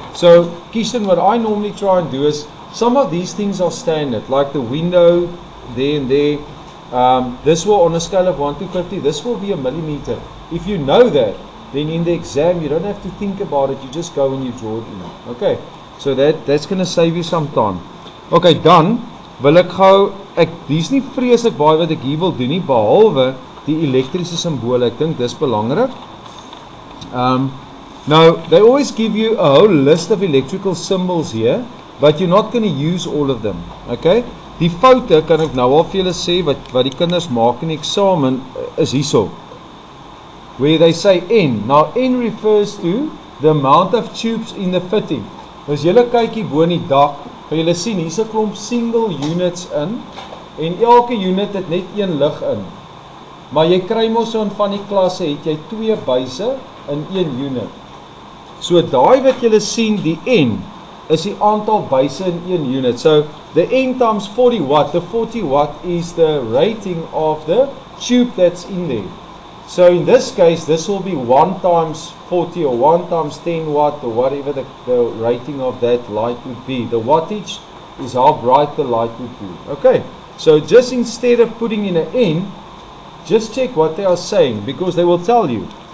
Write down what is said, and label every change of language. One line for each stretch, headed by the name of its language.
English: So Kirsten, what I normally try and do is, some of these things are standard, like the window there and there. This will, on a scale of 1 to 50, this will be a millimeter. If you know that, then in the exam you don't have to think about it, you just go and you draw it in. Okay, so that's going to save you some time.
Afrikaans: Okay, dan wil ek gou, dis nie vreeslik baie wat ek hier wil doen nie, behalwe die elektriese simbole. Ek dink dis belangrik.
English: Now, they always give you a whole list of electrical symbols here, but you're not going to use all of them. Okay?
Afrikaans: Die foute kan ek nou al vir julle sê wat die kinders maak in die eksamen is hierso.
English: Where they say N. Now N refers to the amount of tubes in the fitting.
Afrikaans: As julle kyk hier bo in die dak, gaan julle sien hier's 'n klomp
English: single units
Afrikaans: in en elke unit het net een lig in. Maar jy kry mos so in van die klasse het jy 2 buise in 1 unit. So daai wat julle sien, die N is die aantal buise in 1 unit.
English: So the N times 40 watt, the 40 watt is the rating of the tube that's in there. So in this case, this will be 1 times 40 or 1 times 10 watt or whatever the rating of that light would be. The wattage is how bright the light would be. Okay, so just instead of putting in an N, just check what they are saying, because they will tell you.